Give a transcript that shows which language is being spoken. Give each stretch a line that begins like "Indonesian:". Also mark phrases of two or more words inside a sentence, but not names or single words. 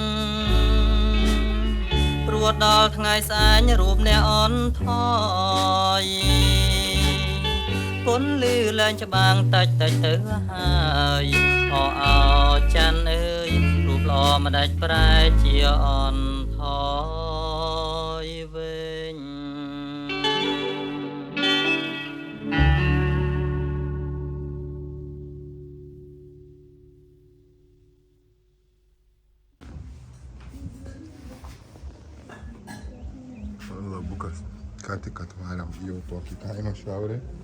Khmer: ព្រោះដល់ថ្ងៃស្អែករូបអ្នកអន់ថយពន្លឺលែងច្បាំងតិចទៅហើយចានអើយរូបល្អមិនដាច់ប្រែជាអន់ថយវិញ
Lithuanian: Labukas, ką tik atvarėm jau tokį kaimą šiaurė.